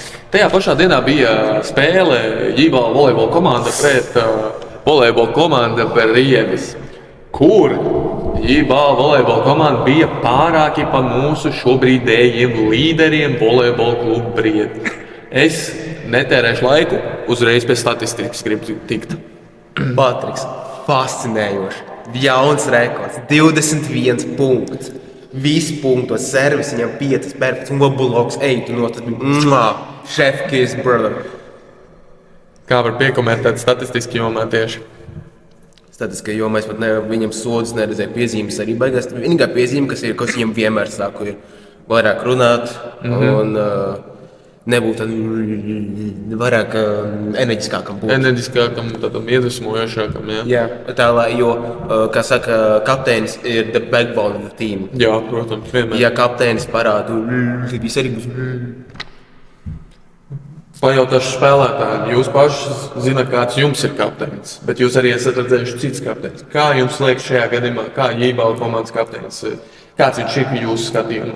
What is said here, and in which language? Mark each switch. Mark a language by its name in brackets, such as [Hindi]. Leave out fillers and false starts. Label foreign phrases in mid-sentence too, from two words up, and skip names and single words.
[Latvian] Tajā pašā dienā bija spēle Ģībala volejbola komanda pret volejbola komanda Berievis, kur Ģībala volejbola komanda bija pārāki par mūsu šobrīdējiem līderiem volejbola klubu Briedi. Es netērēšu laiku, uzreiz pēc statistikas gribu tikt. Patriks, fascinējoši. Jauns rekords, 21 punkts. Visi punktos, servis viņam 5, perfekts, un bloks, tu [English] chef kiss, brother. [Latvian] Kā var piekomentēt statistiski jomā tieši? Statistiskā jomā es pat viņam sodus neredzēju, piezīmes arī baigās. Vienīgā piezīme, kas viņam vienmēr saku, ir vairāk runāt un nebūt vairāk enerģiskākam. Enerģiskākam, tādam iedvesmojošākam, jā. Jā, tā lai, jo, kā saka, kapteinis ir [English] the backbone of the team. [Latvian] Jā, protams, vienmēr. Ja kapteinis parāda, tad viss arī būs. Pajautāšu spēlētājiem, jūs paši zināt, kāds jums ir kapteinis, bet jūs arī esat redzējuši cits kapteinis. Kā jums liekas šajā gadījumā, kā Ģībala komandas kapteinis, kāds viņš ir jūsu skatījumā?